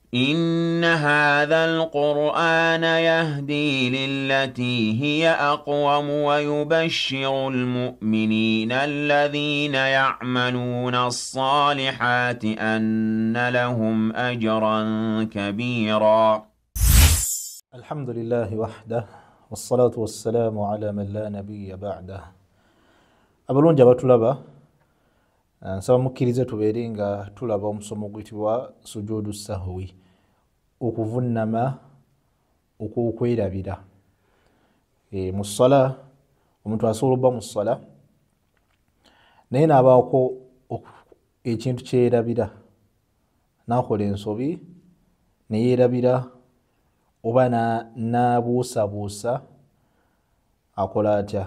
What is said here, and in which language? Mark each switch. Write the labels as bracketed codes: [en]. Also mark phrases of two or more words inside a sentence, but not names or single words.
[ar] إن هذا القرآن يهدي للتي هي أقوم ويبشر المؤمنين الذين يعملون الصالحات أن لهم أجرا كبيرا. الحمد لله وحده والصلاة والسلام على من لا نبي بعده. [lg] Abalungi abatulaba nsaba mukkirize tubeere nga tulaba omusomo oguyitibwa [ar] سجود سهو, [lg] okuvunnama okw'okwerabira. Mu ssala omuntu asobola obba mu ssala naye n'abaako ekintu kyerabira, n'akola ensobi neyeerabira oba n'abuusabuusa, akola atya?